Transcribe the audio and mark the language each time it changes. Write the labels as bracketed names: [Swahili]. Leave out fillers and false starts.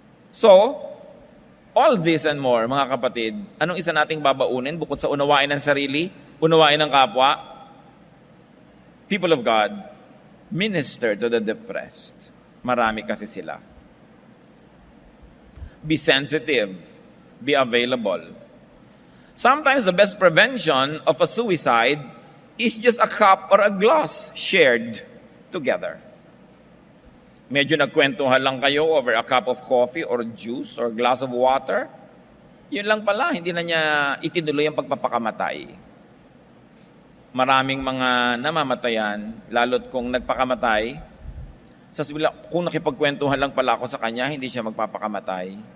[Filipino] So, all this and more, mga kapatid, anong isa nating babaunin bukod sa unawain ng sarili, unawain ng kapwa? [English] People of God, minister to the depressed. [Filipino] Marami kasi sila. [English] Be sensitive. Be available. Sometimes the best prevention of a suicide is just a cup or a glass shared together. [Filipino] Medyo nagkwentuhan lang kayo [English] over a cup of coffee or juice or glass of water. [Filipino] Yun lang pala, hindi na niya itinuloy ang pagpapakamatay. Maraming mga namamatayan, lalo't kung nagpakamatay, sasabihin lang, kung nakipagkwentuhan lang pala ako sa kanya, hindi siya magpapakamatay.